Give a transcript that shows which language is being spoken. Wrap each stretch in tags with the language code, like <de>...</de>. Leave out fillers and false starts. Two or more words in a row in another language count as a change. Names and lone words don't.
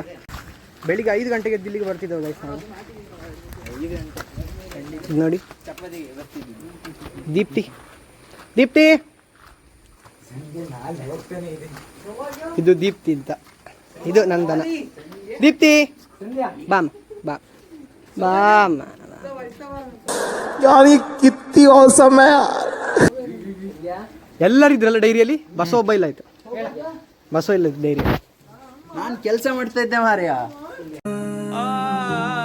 <kn>ಬೆಳಿಗ್ಗೆ 5 ಗಂಟೆಗೆ ಇಲ್ಲಿಗೆ ಬರ್ತಿದ್ದೇವೆ ಗೈಸ್ ನಾವು. ನೋಡಿ, ದೀಪ್ತಿ ಇದು ದೀಪ್ತಿ ಅಂತ. ಇದು ನನ್ನ ದನ ದೀಪ್ತಿ. ಬಾಮ್</kn> <hi>कितनी औसम है</hi> <kn>ಎಲ್ಲರಿದ್ರಲ್ಲ ಡೈರಿಯಲ್ಲಿ. ಬಸವ ಒಬ್ಬ ಇಲ್ಲ ಆಯ್ತು. ಬಸವ ಇಲ್ಲ ಡೈರಿ. ನಾನು ಕೆಲಸ ಮಾಡ್ತಾ ಇದ್ದೆ ಮಾರ್ಯ.</kn>